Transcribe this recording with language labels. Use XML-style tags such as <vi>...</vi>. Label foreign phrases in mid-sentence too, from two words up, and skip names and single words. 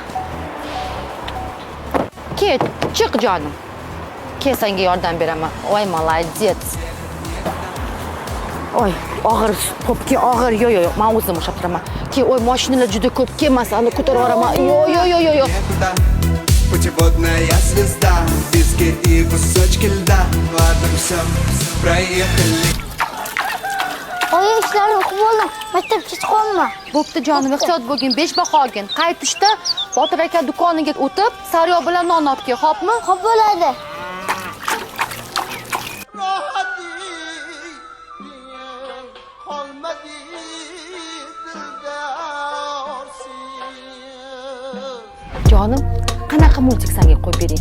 <uz>Ket, chiq jonim. Kel senga yordam beraman. Voy, молодец. Oy, og'ir, ko'pga og'ir. Yo'q, men o'zim ushlab turaman. Ke, oy, mashinalar juda ko'p, kelmasani ko'tarib yuboraman. Yo'q.</uz> <ru>Путеводная звезда, пески и кусочки льда. Ладно, все, проехали.</ru> <uz>Oy, ishlarni o'qib oldim. Maktabga chiqolma. Bo'pti jonim, ehtiyot bo'lgin, 5 baho olgin. Qaytishda Botir aka do'koniga o'tib, Saryo bilan non olib kel, xo'pmi? Xo'p bo'ladi. Jonim, qanaqa multik senga qo'yib bering?</uz>